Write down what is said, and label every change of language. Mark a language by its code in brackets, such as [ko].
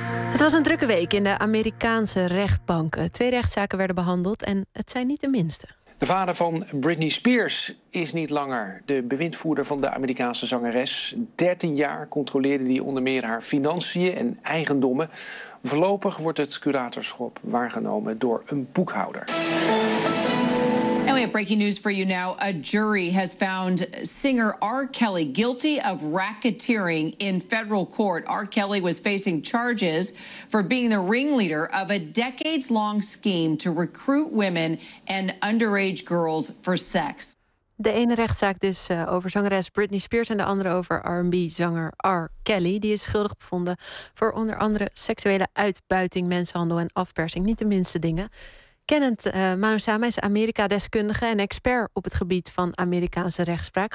[nl] Het was een drukke week in de Amerikaanse rechtbanken. Twee rechtszaken werden behandeld en het zijn niet de minste. De vader van Britney Spears is niet langer de bewindvoerder van de Amerikaanse zangeres. 13 jaar controleerde hij onder meer haar financiën en eigendommen. Voorlopig wordt het curatorschap waargenomen door een boekhouder. [en] We have breaking news for you now. A jury has found singer R. Kelly guilty of racketeering in federal court. R. Kelly was facing charges for being the ringleader of a decades-long scheme to recruit women and underage girls for sex. [nl] De ene rechtszaak dus over zangeres Britney Spears en de andere over R&B-zanger R. Kelly. Die is schuldig bevonden voor onder andere seksuele uitbuiting, mensenhandel en afpersing. Niet de minste dingen. Kennend Manu Sama is Amerika-deskundige en expert op het gebied van Amerikaanse rechtspraak.